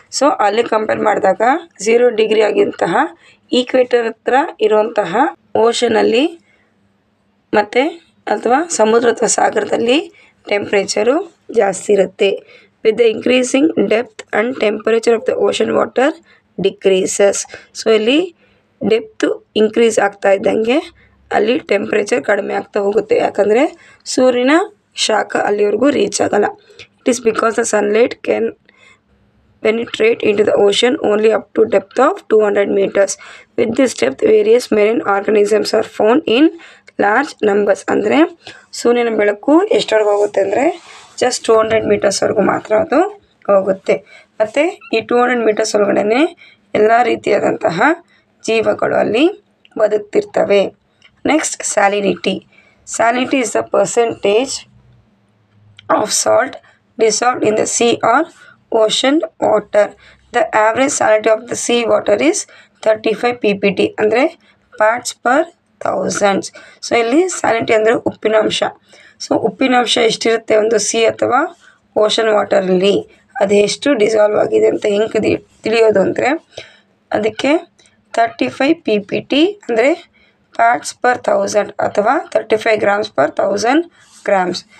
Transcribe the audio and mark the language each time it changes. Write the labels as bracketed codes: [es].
[kn] So ಅಲ್ಲಿ compare ಮಾಡಿದಾಗ 0 degree ಆಗಿಂತಹ equator ಹತ್ರ ಇರುವಂತಹ ಓಷನಲ್ಲಿ ಮತ್ತು ಅಥವಾ ಸಮುದ್ರ ಅಥವಾ ಸಾಗರದಲ್ಲಿ ಟೆಂಪ್ರೇಚರು ಜಾಸ್ತಿ ಇರುತ್ತೆ. [en] With the increasing depth and temperature of the ocean water decreases. [kn] So ಇಲ್ಲಿ ಡೆಪ್ತು ಇನ್ಕ್ರೀಸ್ ಆಗ್ತಾ ಇದ್ದಂಗೆ ಅಲ್ಲಿ ಟೆಂಪ್ರೇಚರ್ ಕಡಿಮೆ ಆಗ್ತಾ ಹೋಗುತ್ತೆ. ಯಾಕಂದರೆ ಸೂರ್ಯನ ಶಾಖ ಅಲ್ಲಿವರೆಗೂ ರೀಚ್ ಆಗಲ್ಲ. [en] It is because the sunlight can penetrate into the ocean only up to depth of 200 meters. With this depth, various marine organisms are found in large numbers. [kn] ಅಂದರೆ ಸೂರ್ಯನ ಬೆಳಕು ಎಷ್ಟವರೆಗೂ ಹೋಗುತ್ತೆ ಅಂದರೆ ಜಸ್ಟ್ 200 ಮೀಟರ್ಸ್ವರೆಗೂ ಮಾತ್ರ ಅದು ಹೋಗುತ್ತೆ. ಮತ್ತು ಈ 200 ಮೀಟರ್ಸ್ ಒಳಗಡೆ ಎಲ್ಲ ರೀತಿಯಾದಂತಹ ಜೀವಗಳು ಅಲ್ಲಿ ಬದುಕ್ತಿರ್ತವೆ. [en] Next, salinity. Salinity is the percentage of salt dissolved in the sea or ocean water. The average salinity of the sea water is 35 ppt ಅಂದರೆ parts per thousands. [kn] ಸೊ ಇಲ್ಲಿ ಸ್ಯಾಲಿನಿಟಿ ಅಂದರೆ ಉಪ್ಪಿನಾಂಶ. ಸೊ ಉಪ್ಪಿನಾಂಶ ಎಷ್ಟಿರುತ್ತೆ ಒಂದು ಸಿ ಅಥವಾ ocean ವಾಟರಲ್ಲಿ, ಅದು ಎಷ್ಟು dissolve ಆಗಿದೆ ಅಂತ ಹೆಂಗೆ ತಿಳಿಯೋದು ಅಂದರೆ ಅದಕ್ಕೆ 35 ppt ಅಂದರೆ ಪಾರ್ಟ್ಸ್ ಪರ್ ಥೌಸಂಡ್ ಅಥವಾ [en] 35 grams per 1000 grams.